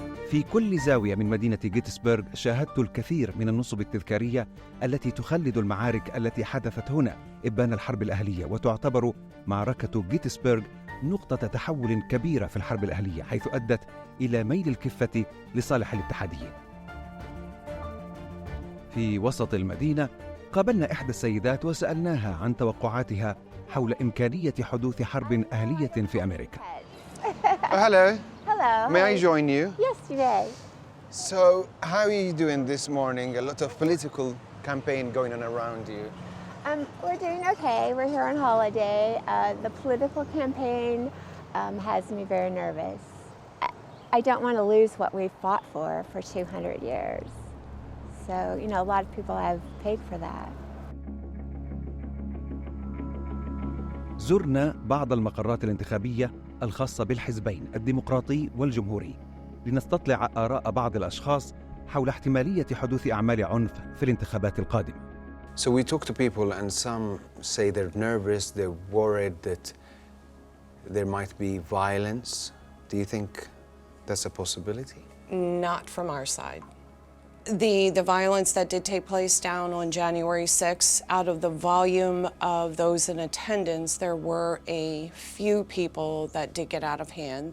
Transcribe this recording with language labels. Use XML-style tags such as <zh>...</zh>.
<ar>في كل زاوية من مدينة جيتسبرغ شاهدت الكثير من النصب التذكارية التي تخلد المعارك التي حدثت هنا إبان الحرب الأهلية، وتعتبر معركة جيتسبرغ نقطة تحول كبيرة في الحرب الأهلية، حيث أدت إلى ميل الكفة لصالح الاتحاديين. في وسط المدينة قابلنا إحدى السيدات وسألناها عن توقعاتها حول إمكانية حدوث حرب أهلية في أمريكا.</ar> <en>Hello. Hello. May I join you? Yes, you may. So, how are you doing this morning? A lot of political campaign going on around you. We're doing okay. We're here on holiday. The political campaign has me very nervous. I don't want to lose what we've fought for 200 years. So, you know, a lot of people have paid for that.</en> <ar>زرنا بعض المقرات الانتخابية الخاصة بالحزبين الديمقراطي والجمهوري لنستطلع آراء بعض الأشخاص حول احتمالية حدوث أعمال عنف في الانتخابات القادمة.</ar> <en>So we talk to people and some say they're nervous, they're worried that there might be violence. Do you think that's a possibility? Not from our side. The violence that did take place down on January 6th, out of the volume of those in attendance, there were a few people that did get out of hand.</en>